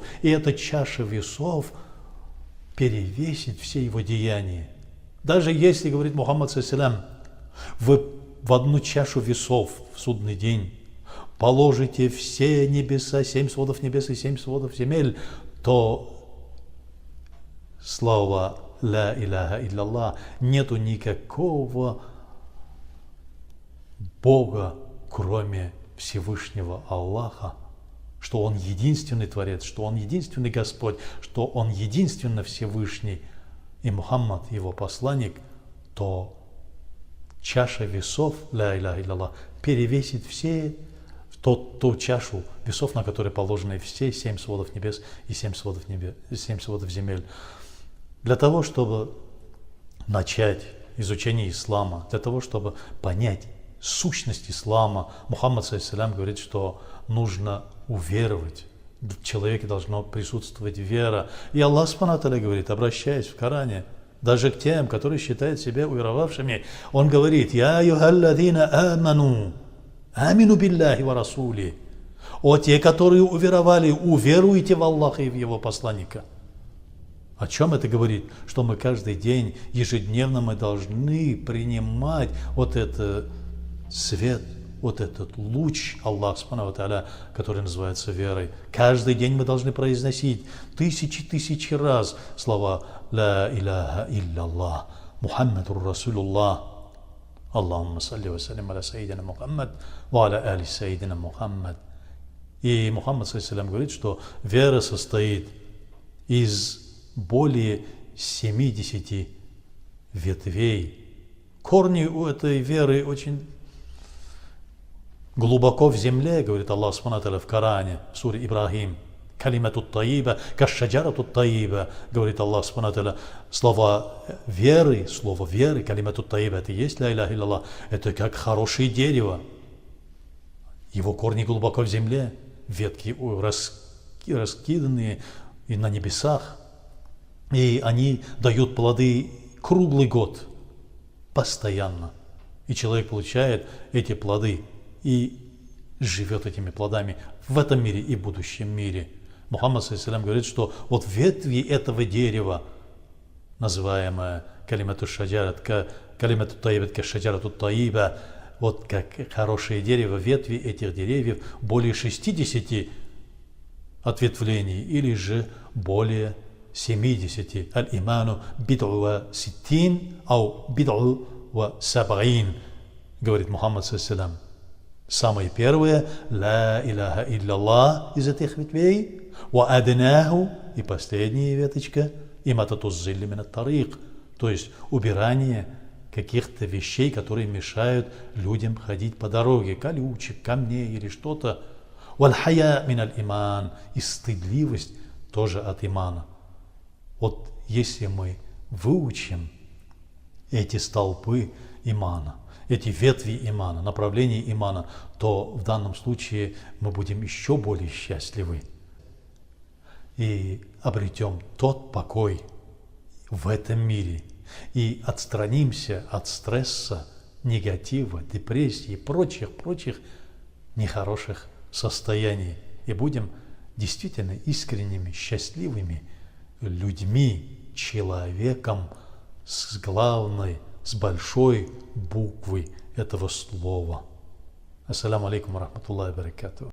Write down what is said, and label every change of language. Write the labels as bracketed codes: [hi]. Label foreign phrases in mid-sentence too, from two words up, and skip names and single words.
[ru] И эта чаша весов перевесит все его деяния. Даже если, говорит Мухаммад ﷺ, вы в одну чашу весов в судный день положите все небеса, 7 сводов небес и 7 сводов земель, то слова [ar] «لا إله إلا [ru] нету никакого Бога, кроме Всевышнего Аллаха, что Он единственный Творец, что Он единственный Господь, что Он единственно Всевышний, и Мухаммад, Его посланник, то чаша весов, [ar] لا إله إلا [ru] перевесит все ту чашу весов, на которой положены все 7 сводов небес и 7 сводов земель. Для того, чтобы начать изучение ислама, для того, чтобы понять сущность ислама, Мухаммад ﷺ говорит, что нужно уверовать. В человеке должна присутствовать вера. И [ar] الله سبحانه وتعالى [ru] говорит, обращаясь в Коране, даже к тем, которые считают себя уверовавшими, Он говорит, [ar] «يا أيها الذين آمنوا آمنوا بالله ورسوله». [ru] О те, которые уверовали, уверуйте в Аллаха и в Его посланника. О чем это говорит? Что мы каждый день, ежедневно мы должны принимать вот этот свет, вот этот луч [ar] الله سبحانه وتعالى, [ru] который называется верой. Каждый день мы должны произносить тысячи раз слова [ar] «لا إله إلا محمد رسول الله». اللهم صل وسلم على سيدنا محمد وعلى آل سيدنا محمد. [ru] И Мухаммад ﷺ говорит, что вера состоит из более 70 ветвей. Корни у этой веры очень глубоко в земле, говорит [ar] الله سبحانه وتعالى [ru] в Коране, в суре Ибрахим. [ar] كلمة طيبة كشجرة طيبة, говорит الله سبحانه وتعالى. [ru] Слово веры, [ar] كلمة طيبة, [ru] это и есть [ar] لا إله إلا, [ru] это как хорошее дерево. Его корни глубоко в земле, ветки раскиданные и на небесах. И они дают плоды круглый год, постоянно. И человек получает эти плоды и живет этими плодами в этом мире и в будущем мире. Мухаммад ﷺ говорит, что вот ветви этого дерева, называемое [ar] كلمة شجرة كلمة طيبة كشجرة طيبة, [ru] вот как хорошее дерево, ветви этих деревьев более 60 ответвлений или же более 70. [ar] الإيمان بضع وستون أو بضع وسبعون, [ru] говорит Мухаммад ﷺ. Самое первое, [ar] لا إله إلا [ru] из этих ветвей, [ar] وأدناه, [ru] и последняя веточка, [ar] إماطة الأذى من الطريق, [ru] то есть убирание каких-то вещей, которые мешают людям ходить по дороге, колючек, камней или что-то. [ar] والحياء من الإيمان, [ru] и стыдливость тоже от имана. Вот если мы выучим эти столпы имана, эти ветви имана, направления имана, то в данном случае мы будем еще более счастливы и обретем тот покой в этом мире и отстранимся от стресса, негатива, депрессии и прочих нехороших состояний и будем действительно искренними, счастливыми людьми, человеком с главной, с большой буквы этого слова. [ar] السلام عليكم ورحمة الله وبركاته.